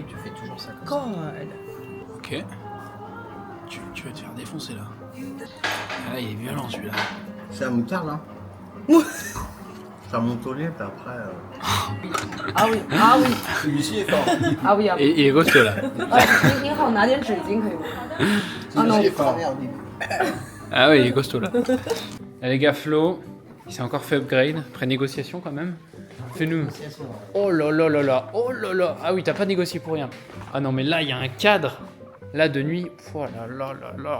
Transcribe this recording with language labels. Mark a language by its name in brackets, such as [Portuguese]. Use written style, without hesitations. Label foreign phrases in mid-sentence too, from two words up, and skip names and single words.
[French] Tu fais toujours ça comme ça. God. Ok. Tu vas te faire défoncer là. Ah là, il est violent celui-là. C'est la moutarde, hein. Ça monte au lait, puis après... Ah oui, ah oui, Celui-ci est fort. ah oui, ah oui. Et il est costaud là. [Chinese] 您好，拿点纸巾可以吗？ [French] Celui-ci est fort. Au début. Ah oui, il est costaud là. Ah, les gars, Flo, il s'est encore fait upgrade. Après négociation quand même. Fais-nous. Oh là là là là. Oh là là. Ah oui, t'as pas négocié pour rien. Ah non, mais là, il y a un cadre. Là, de nuit. Oh là là là là.